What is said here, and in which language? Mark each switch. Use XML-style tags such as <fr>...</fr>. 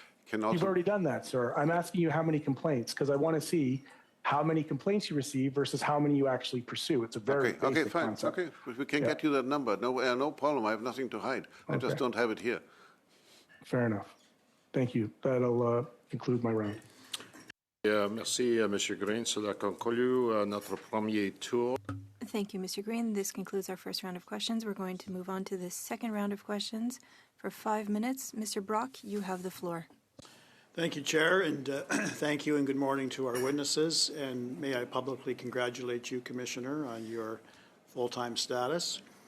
<en>You've already done that, sir. I'm asking you how many complaints, because I want to see how many complaints you receive versus how many you actually pursue. It's a very basic concept. Okay, we can get you that number. No problem. I have nothing to hide. I just don't have it here. Fair enough. Thank you. That'll conclude my round.</en> <fr>Merci, Monsieur Green. Cela conclut notre premier tour.</fr> <en>Thank you, Mr. Green. This concludes our first round of questions. We're going to move on to the second round of questions for 5 minutes. Mr. Brock, you have the floor. Thank you, Chair, and thank you and good morning to our witnesses. And may I publicly congratulate you, Commissioner, on your full-time status.</en>